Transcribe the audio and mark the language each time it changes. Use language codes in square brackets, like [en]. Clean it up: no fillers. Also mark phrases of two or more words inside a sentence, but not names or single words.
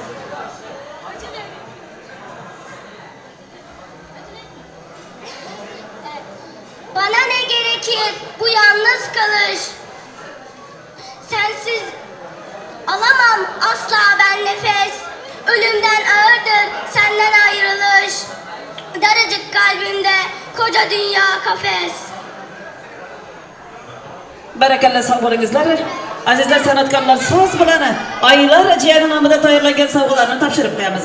[tr] Bana ne gerekir bu yalnız kalış? Sensiz alamam asla ben nefes. Ölümden ağırdır senden ayrılış. Daracık kalbimde koca dünya kafes. [uz] Barakallah, sog' bo'lingizlar. Azizlar san'atkorlar, so'z bilan Oylar jiyani nomida tayyorlangan sovg'alarni topshirib qo'yamiz.